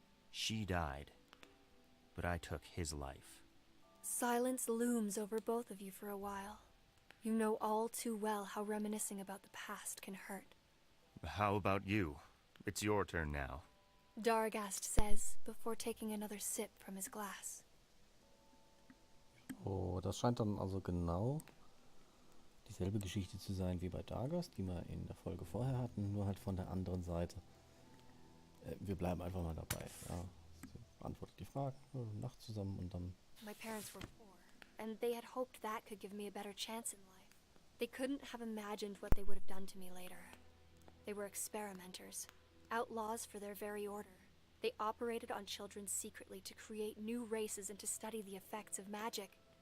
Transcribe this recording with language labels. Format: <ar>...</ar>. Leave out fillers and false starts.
<en>She died, but I took his life. Silence looms over both of you for a while. You know all too well how reminiscing about the past can hurt. How about you? It's your turn now. Daragast says, before taking another sip from his glass.</en> <de>Oh, das scheint dann also genau dieselbe Geschichte zu sein wie bei Dargast, die wir in der Folge vorher hatten, nur halt von der anderen Seite. Wir bleiben einfach mal dabei. Ja, sie beantwortet die Fragen, Nacht zusammen und dann...</de> <en>My parents were poor, and they had hoped that could give me a better chance in life. They couldn't have imagined what they would have done to me later. They were experimenters, outlaws for their very order. They operated on children secretly to create new races and to study the effects of magic.</en>